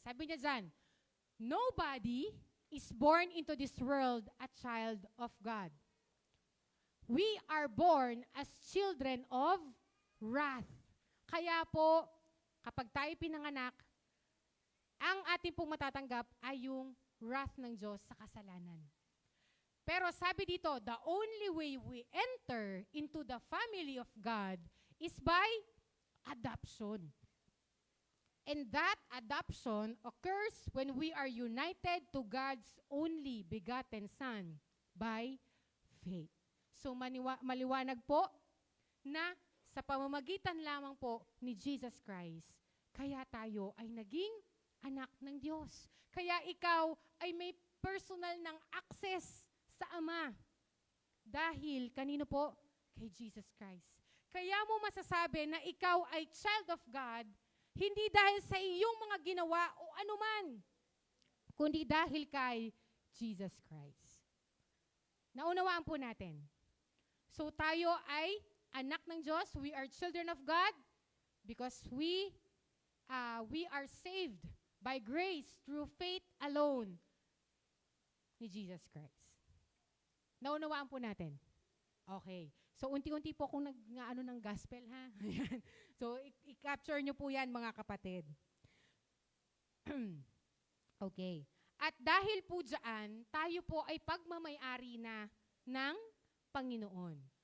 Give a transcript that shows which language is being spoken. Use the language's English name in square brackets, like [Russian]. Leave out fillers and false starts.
[Filipino] Sabi niya dyan, [English] nobody is born into this world a child of God. We are born as children of wrath. [Filipino] Kaya po, kapag tayo pinanganak, ang ating pong matatanggap ay yung wrath ng Diyos sa kasalanan. Pero sabi dito, [English] the only way we enter into the family of God is by adoption. And that adoption occurs when we are united to God's only begotten Son by faith. [Filipino] So maliwanag po na sa pamamagitan lamang po ni Jesus Christ, kaya tayo ay naging anak ng Diyos. Kaya ikaw ay may personal ng access sa Ama. Dahil, kanino po? Kay Jesus Christ. Kaya mo masasabi na ikaw ay child of God, hindi dahil sa iyong mga ginawa o anuman, kundi dahil kay Jesus Christ. Naunawaan po natin. So tayo ay anak ng Diyos, [English] we are children of God, because we are saved by grace through faith alone ni Jesus Christ. [Filipino] Naunawaan po natin. Okay. So, unti-unti po akong nag-ano ng gospel, ha? So, i-capture nyo po yan, mga kapatid. Okay. At dahil po dyan, tayo po ay pagmamayari na ng Panginoon.